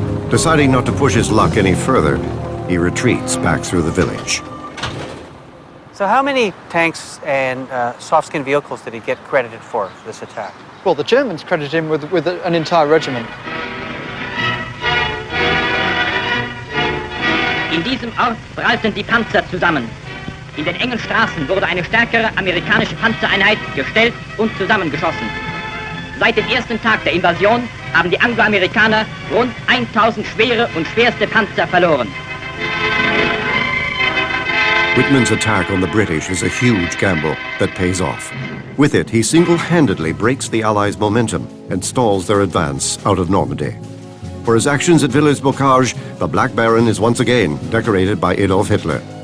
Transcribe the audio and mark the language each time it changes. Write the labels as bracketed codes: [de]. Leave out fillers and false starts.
[en] Deciding not to push his luck any further, he retreats back through the village. So how many tanks and soft-skin vehicles did he get credited for this attack? Well, the Germans credited him with an entire regiment. [de] In diesem Ort prallten die Panzer zusammen. In den engen Straßen wurde eine stärkere amerikanische Panzereinheit gestellt und zusammengeschossen. Seit dem ersten Tag der Invasion haben die Angloamerikaner rund 1000 schwere und schwerste Panzer verloren. [en] Whitman's attack on the British is a huge gamble that pays off. With it, he single-handedly breaks the Allies' momentum and stalls their advance out of Normandy. For his actions at Villers-Bocage, the Black Baron is once again decorated by Adolf Hitler.